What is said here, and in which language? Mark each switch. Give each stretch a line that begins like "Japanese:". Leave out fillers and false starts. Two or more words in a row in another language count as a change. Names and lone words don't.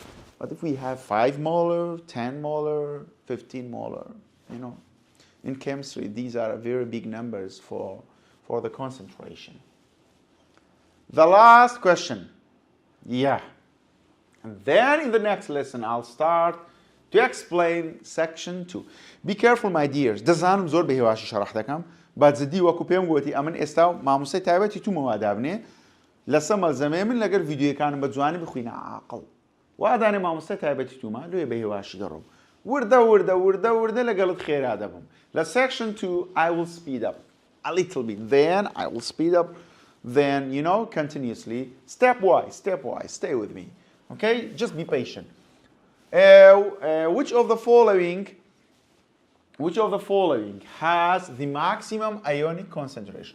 English: But if we have 5 molar, 10 molar, 15 molar, you know, in chemistry, these are very big numbers for the concentration. The last question. Yeah. And then in the next lesson, I'll start to explain section 2. Be careful, my dears.
Central Kurdish: دەزانم زۆر بەهێواشی شەڕح دەکەم. بەجددی وەکو پێم گوتی ئەمن ئێستا مامۆستای تایبەتی تو مەوادابنێ لەسەر مەلزەمەیە من لەگەر ڤیدیۆیەکانم بە جوانی بخوینە عاقڵ. وادانێ مامۆستای تایبەتی توما لێ بەهێواشی دەڕۆم. وردە لەگەڵت خێرا دەبم.
English: لە section 2, I will speed up a little bit. Then I will speed up. Then, you know, continuously, stepwise, stay with me. Okay? Just be patient. Which of the following has the maximum ionic concentration?